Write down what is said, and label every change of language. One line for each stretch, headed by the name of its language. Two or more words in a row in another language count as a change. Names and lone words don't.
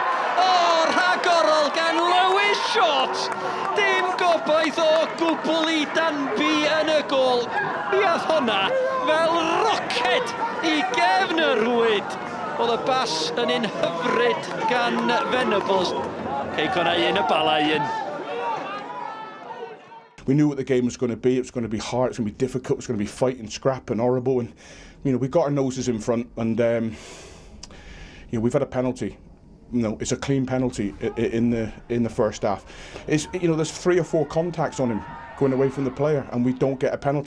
Welsh: O, rhagorol gan Lewis Short! Dim gobaith o gwbl i Danby yn y gol. Mi ath hwnna fel roced i gefn y rwyd. Oedd y bas yn un hyfryd gan Venables. Kay Connor un y bala un.
English: We knew what the game was going to be. It was going to be hard. It's going to be difficult. It was going to be fighting, scrap, and horrible. And we got our noses in front. And we've had a penalty. It's a clean penalty in the first half. There's 3 or 4 contacts on him going away from the player, and we don't get a penalty.